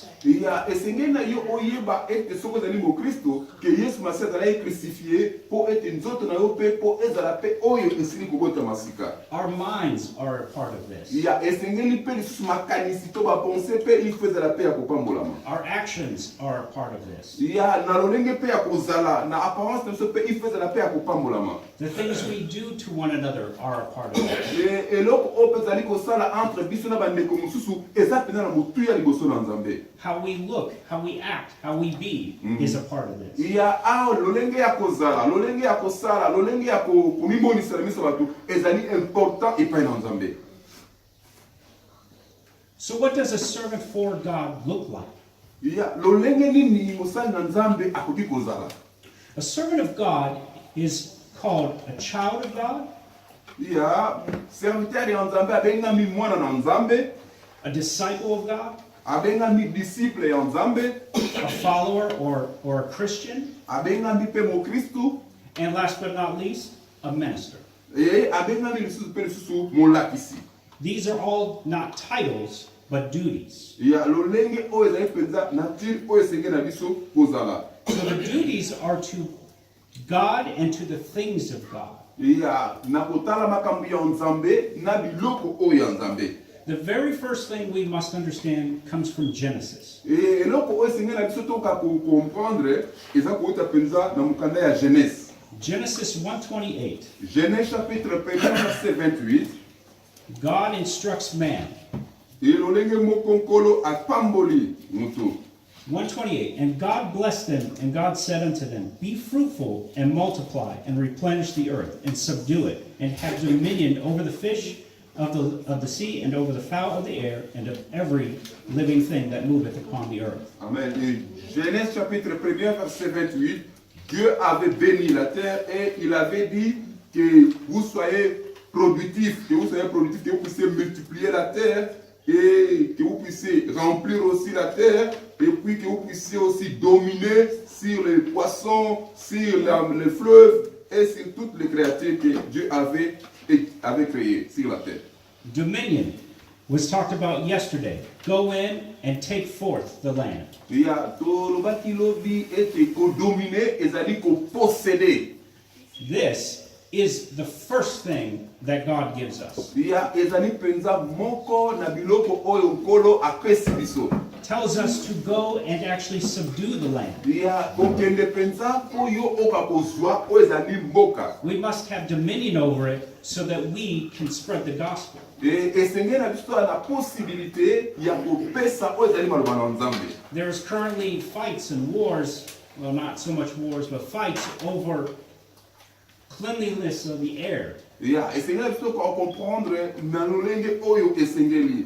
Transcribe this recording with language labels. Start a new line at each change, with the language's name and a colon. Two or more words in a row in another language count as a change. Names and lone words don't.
Lingala: ya esengeli na yo oyeba ete soki ozali mokristo ke yesu masi azalaki crucifie mpo ete nzoto na yo mpe mpo ezala mpe oyo esili kobotama sika.
English: Our minds are a part of this.
Lingala: ya esengeli mpe lisusu makanisi to bapense mpe ifo ezala mpe ya kopambolama.
English: Our actions are a part of this.
Lingala: ya na lolenge mpe ya kozala na apparence na biso mpe ifo ezala mpe ya kopambolama.
English: The things we do to one another are a part of this.
Lingala: eloko oyo mpe ezali kosala entre biso na bandeko mosusu eza mpenza na motuya liboso na nzambe.
English: How we look, how we act, how we be is a part of this.
Lingala: ya awa lolenge ya kozala lolenge ya kosala lolenge ya komimonisa na miso bato ezali important epai na nzambe.
English: So what does a servant for God look like?
Lingala: ya lolenge nini mosali na nzambe akoki kozala.
English: A servant of God is called a child of God,
Lingala: ya serviteur ya nzambe abengami mwana na nzambe,
English: a disciple of God,
Lingala: abengami disciple ya nzambe,
English: a follower or a Christian,
Lingala: abengami mpe mokristu,
English: and last but not least, a minister.
Lingala: abengami lisusu mpe lisusu molakisi.
English: These are all not titles, but duties.
Lingala: ya lolenge oyo ezali mpenza nature oyo esengeli na biso kozala.
English: So the duties are to God and to the things of God.
Lingala: ya na kotala makambo ya nzambe na biloko oyo ya nzambe.
English: The very first thing we must understand comes from Genesis.
Lingala: eloko oyo esengeli na biso toka comprendre eza kouta mpenza na mokanda ya Genèse.
English: Genesis 1:28.
French: Genèse chapitre 1 verset 28.
English: God instructs man.
Lingala: elolenge moko nkolo apamboli mutu.
English: 128, and God blessed them, and God said unto them, Be fruitful, and multiply, and replenish the earth, and subdue it, and have dominion over the fish of the sea, and over the fowl of the air, and of every living thing that moveth upon the earth. Amen.
French: Et Genèse chapitre 1er, verset 28, Dieu avait béni la terre et il avait dit que vous soyez productifs, que vous puissiez multiplier la terre et que vous puissiez remplir aussi la terre et puis que vous puissiez aussi dominer sur les poissons, sur les fleuves et sur toutes les créatures que Dieu avait créées sur la terre.
English: Dominion was talked about yesterday. Go in and take forth the land.
French: Il y a
Lingala: tolobaki lobi ete ko dominer ezali ko posséder.
English: This is the first thing that God gives us.
French: Il y a
Lingala: ezali penza moko na biloko oyo nkolo apesi biso.
English: Tells us to go and actually subdue the land.
French: Il y a
Lingala: kokende penza oyo oka kozwa oyo ezali mboka.
English: We must have dominion over it so that we can spread the gospel.
Lingala: Esenge na biso na possibilité ya kopesa oyo ezali maloba na Nzambe.
English: There's currently fights and wars, well, not so much wars, but fights over cleanliness of the air.
French: Il y a
Lingala: esenge na biso ko comprendre na lolenge oyo esengeli.